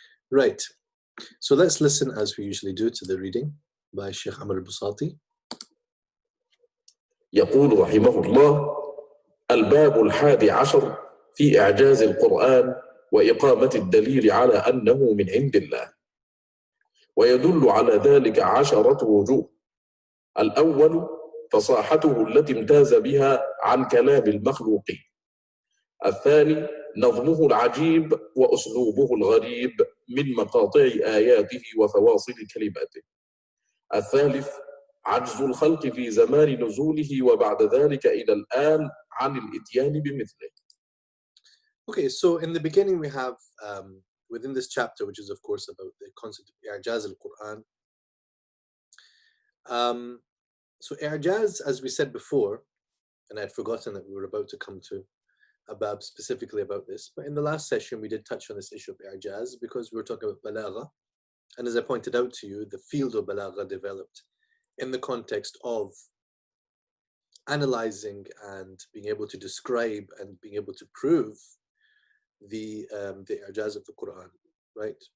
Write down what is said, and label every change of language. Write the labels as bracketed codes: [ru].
[en] Right, so let's listen as we usually do to the reading by Sheikh Amr al-Busati. [ar] يقول رحمه الله: الباب 11 في إعجاز القرآن وإقامة الدليل على أنه من عند الله، ويدل على ذلك 10 وجوه. الأول فصاحته التي امتاز بها عن كلام المخلوقين. الثاني نظمه العجيب وأسلوبه الغريب من مقاطع آياته وفواصل كلماته. الثالث عجز الخلق في زمان نزوله وبعد ذلك إلى الآن عن الإتيان بمثله. [en] Okay, so in the beginning we have within this chapter, which is of course about the concept of I'jaz al-Quran. So I'jaz, as we said before, and I'd forgotten that we were about to come to a bab specifically about this, but in the last session we did touch on this issue of I'jaz because we were talking about balagha, and as I pointed out to you, the field of balagha developed in the context of analyzing and being able to describe and being able to prove the I'jaz of the Quran, right?